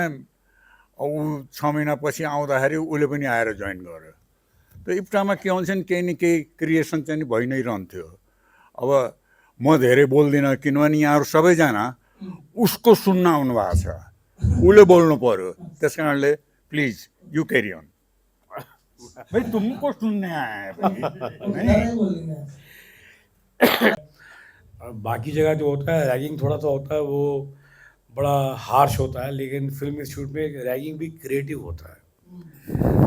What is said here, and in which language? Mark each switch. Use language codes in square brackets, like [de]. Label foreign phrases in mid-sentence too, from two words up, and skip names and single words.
[ne] ऊ 6 महिनापछि आउँदाखेरि उसले पनि आएर जोइन गर्यो. त्यो इप्टामा के हुन्छ नि केही न केही क्रिएसन चाहिँ नि भइ नै रहन्थ्यो. अब म धेरै बोल्दिनँ किनभने यहाँहरू सबैजना उसको सुन्न आउनु भएको छ, उसले बोल्नु पर्यो. त्यस कारणले [en] please you carry on. [hi] भाई तुमको सुनने आए नहीं बोलेंगे. बाकी जगह जो होता है रैगिंग थोड़ा सा होता है, वो बड़ा हार्श होता है, लेकिन फिल्म इंस्टीट्यूट में रैगिंग भी क्रिएटिव होता है.